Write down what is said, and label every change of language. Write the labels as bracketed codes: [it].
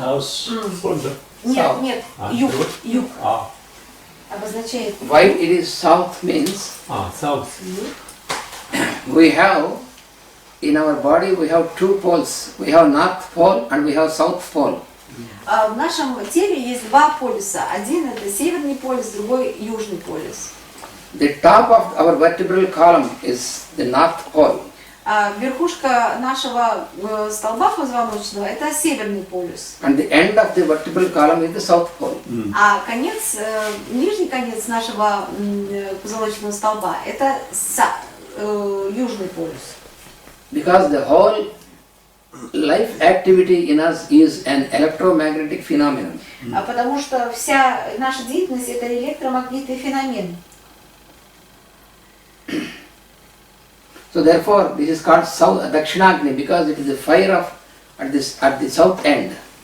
[en] House. [ru] Нет, [en] South. [ru] нет, юг. Юг. А, Обозначает. [en] Why it is south means south. we have, in our body we have two poles. We have north pole and we have south pole. [ru] В нашем теле есть два полюса. Один это северный полюс, другой южный полюс. [en] The top of our vertebral column is the north pole. [ru] Верхушка нашего столба позвоночного это северный полюс. [en] And the end of the vertebral column is the south pole. [ru] А конец, нижний конец нашего позвоночного столба это южный полюс. [en] Because the whole life activity in us is an electromagnetic phenomenon. [ru] Потому что вся наша деятельность это электромагнитный феномен. [en] So therefore this is called Dakshinagni because it is the fire at the south end.